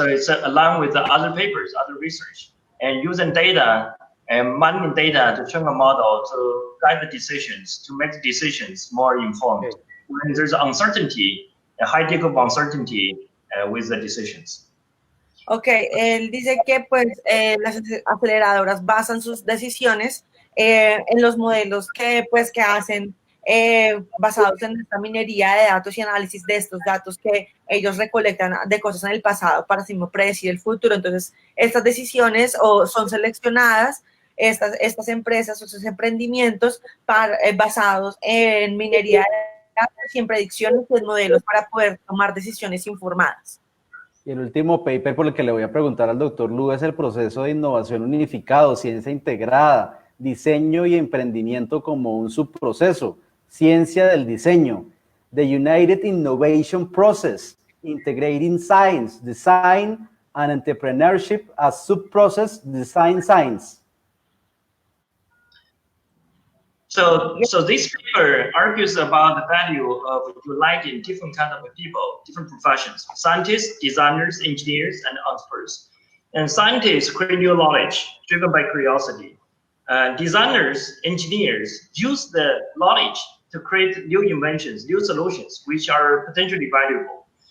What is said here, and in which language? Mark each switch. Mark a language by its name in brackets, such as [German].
[English] So it's along with the other papers, other research, and using data and mining data to train a model to guide the decisions, to make the decisions more informed. Okay. When there's uncertainty, a high degree of uncertainty with the decisions. [Spanish] Ok, él dice que pues las aceleradoras basan sus decisiones en los modelos que hacen basados en esta minería de datos y análisis de estos datos que ellos recolectan de cosas en el pasado para así mismo predecir el futuro. Entonces, estas decisiones son seleccionadas, estas empresas o estos emprendimientos basados en minería de datos y en predicciones y en modelos para poder tomar decisiones informadas. Y el último paper por el que le voy a preguntar al doctor Luo es el proceso de innovación unificado, ciencia integrada, diseño y emprendimiento como un subproceso, ciencia del diseño, [English] the United Innovation Process, integrating science, design and entrepreneurship as subprocess, design science. So this paper argues about the value of uniting different kinds of people, different professions, scientists, designers, engineers, and entrepreneurs. And scientists create new knowledge driven by curiosity. Designers, engineers use the knowledge to create new inventions, new solutions, which are potentially valuable.